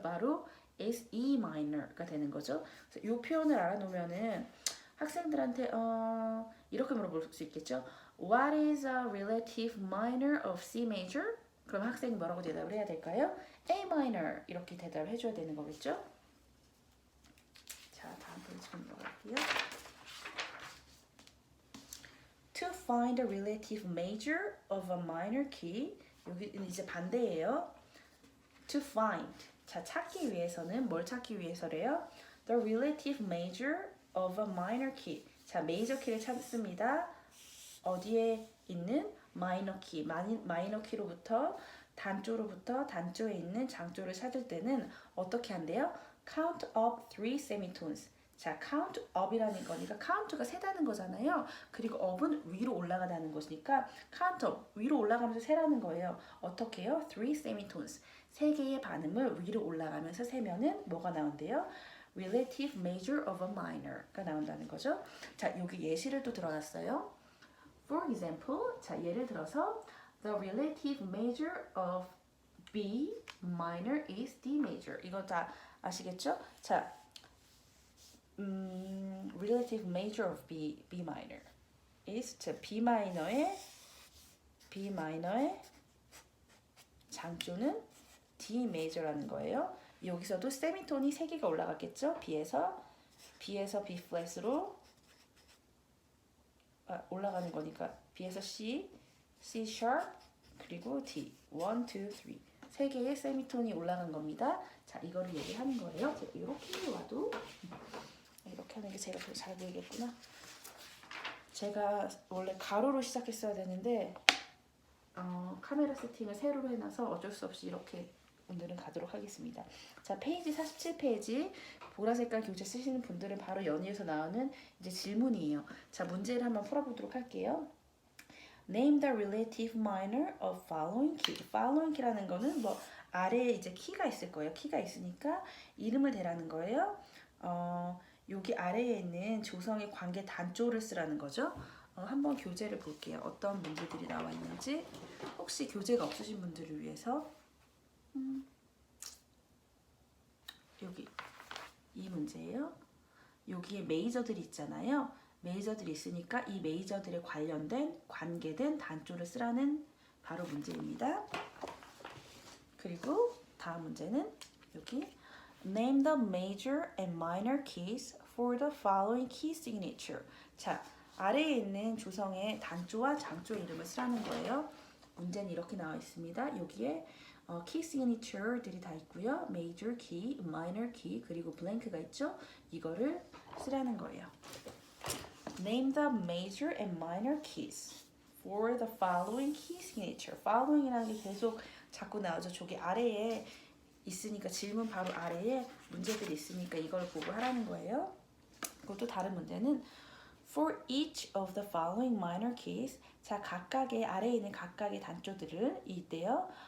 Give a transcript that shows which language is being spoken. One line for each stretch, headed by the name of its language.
Korean: 바로 is E minor가 되는 거죠. 그래서 이 표현을 알아놓으면은 학생들한테 이렇게 물어볼 수 있겠죠.
English: What is a relative minor of C major?
Korean: 그럼 학생이 뭐라고 대답을 해야 될까요? A minor 이렇게 대답을 해줘야 되는 거겠죠. 자, 다음 페이지 좀 넘어갈게요.
English: To find the relative major of a minor key.
Korean: 여기는 이제 반대예요.
English: To find.
Korean: 자, 찾기 위해서는 뭘 찾기 위해서래요?
English: The relative major of a minor key.
Korean: 자, 메이저 키를 찾습니다. 어디에 있는 마이너 키. 마이너 키로부터 단조로부터 단조에 있는 장조를 찾을 때는 어떻게 한대요?
English: Count up 3 semitones.
Korean: 자, count up이라는 거니까 count가 세다는 거잖아요. 그리고 up은 위로 올라가다는 것이니까 count up, 위로 올라가면서 세라는 거예요. 어떻게 해요?
English: 3 semitones.
Korean: 3개의 반음을 위로 올라가면서 세면은 뭐가 나온대요?
English: Relative major of a minor가 나온다는 거죠.
Korean: 자, 여기 예시를 또 들어놨어요.
English: For example,
Korean: 자, 예를 들어서
English: the relative major of B minor is D major.
Korean: 이거 다 아시겠죠?
English: 자, relative major of B minor is 자, B
Korean: 마이너의 장조는
English: D major라는 거예요.
Korean: 여기서도 세미톤이 3개가 올라갔겠죠? B에서 B 플랫으로 올라가는 거니까 B에서 C sharp 그리고 D 1, 2, 3 3개의 세미톤이 올라간 겁니다. 자, 이거를 얘기하는 거예요. 이렇게 와도 이렇게 하는 게 제가 더 잘 보이겠구나. 제가 원래 가로로 시작했어야 되는데 카메라 세팅을 세로로 해놔서 어쩔 수 없이 이렇게 오늘은 가도록 하겠습니다. 자, 페이지 47페이지 보라 색깔 교재 쓰시는 분들은 바로 연의에서 나오는 이제 질문이에요. 자, 문제를 한번 풀어보도록 할게요.
English: Name the relative minor of following key.
Korean: following key라는 거는 뭐 아래에 이제 키가 있을 거예요. 키가 있으니까 이름을 대라는 거예요. 여기 아래에 있는 조성의 관계 단조를 쓰라는 거죠. 한번 교재를 볼게요. 어떤 문제들이 나와 있는지. 혹시 교재가 없으신 분들을 위해서 여기 이 문제예요. 여기에 메이저들이 있잖아요. 메이저들이 있으니까 이 메이저들에 관련된 관계된 단조를 쓰라는 바로 문제입니다. 그리고 다음 문제는 여기
English: Name the major and minor keys for the following key signature.
Korean: 자, 아래에 있는 조성의 단조와 장조의 이름을 쓰라는 거예요. 문제는 이렇게 나와 있습니다. 여기에 key signature들이 다 있고요. major key, minor key, 그리고 blank가 있죠. 이거를 쓰라는 거예요.
English: Name the major and minor keys for the following key signature.
Korean: following이라는 게 계속 자꾸 나오죠. 저기 아래에 있으니까 질문 바로 아래에 문제들이 있으니까 이걸 보고 하라는 거예요. 그리고 또 다른 문제는
English: For each of the following minor keys,
Korean: 자 각각의 아래에 있는 각각의 단조들을 이때요.